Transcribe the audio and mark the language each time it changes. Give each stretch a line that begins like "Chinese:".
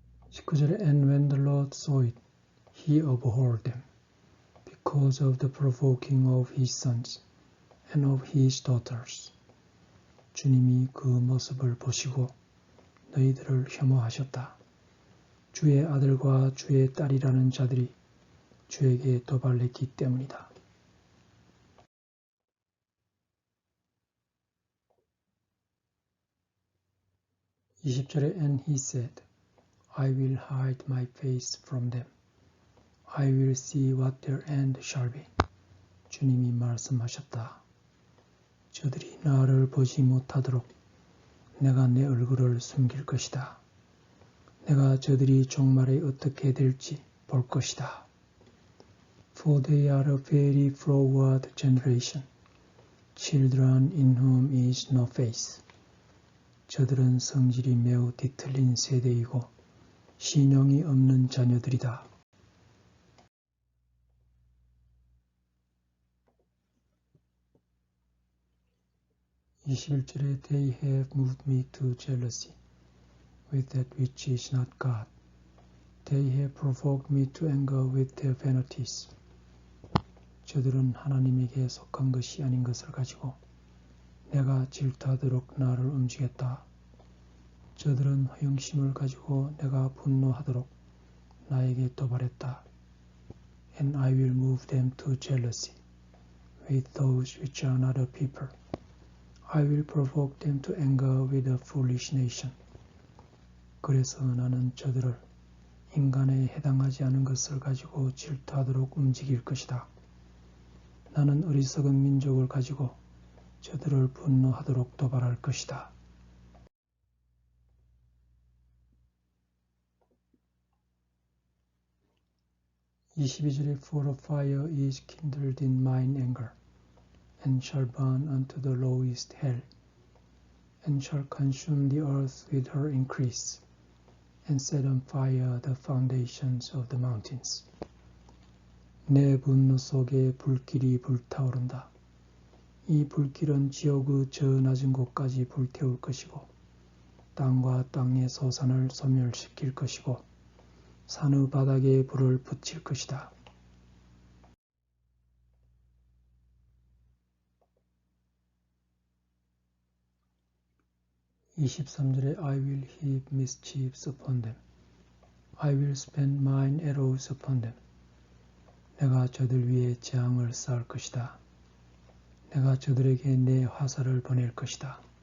English: 19절에 And when the Lord saw it, he abhorred them, because of the provoking of his sons and of his daughters.
Korean: 주님이 그 모습을 보시고 너희들을 혐오하셨다. 주의 아들과 주의 딸이라는 자들이 주에게 도발했기 때문이다.
English: 20절에 And he said, I will hide my face from them. I will see what their end shall be.
Korean: 주님이 말씀하셨다. 저들이 나를 보지 못하도록 내가 내 얼굴을 숨길 것이다. 내가 저들이 종말에 어떻게 될지 볼 것이다.
English: For they are a very froward generation, children in whom is no face.
Korean: 저들은 성질이 매우 뒤틀린 세대이고 신용이 없는 자녀들이다.
English: 21절에 They have moved me to jealousy with that which is not God. They have provoked me to anger with their vanities.
Korean: 저들은 하나님에게 속한 것이 아닌 것을 가지고 내가 질투하도록 나를 움직였다. 저들은 허영심을 가지고 내가 분노하도록 나에게 도발했다.
English: And I will move them to jealousy with those which are not a people. I will provoke them to anger with a foolish nation.
Korean: 그래서 나는 저들을 인간에 해당하지 않은 것을 가지고 질투하도록 움직일 것이다. 나는 어리석은 민족을 가지고 저들을 분노하도록 도발할 것이다.
English: 22절에 For a fire is kindled in mine anger, and shall burn unto the lowest hell, and shall consume the earth with her increase, and set on fire the foundations of the mountains.
Korean: 내 분노 속에 불길이 불타오른다. 이 불길은 지옥의 저 낮은 곳까지 불태울 것이고 땅과 땅의 소산을 소멸시킬 것이고 산의 바닥에 불을 붙일 것이다.
English: 23절에 I will heap mischiefs upon them. I will spend mine arrows upon them.
Korean: 내가 저들 위에 재앙을 쌓을 것이다. 내가 저들에게 내 화살을 보낼 것이다.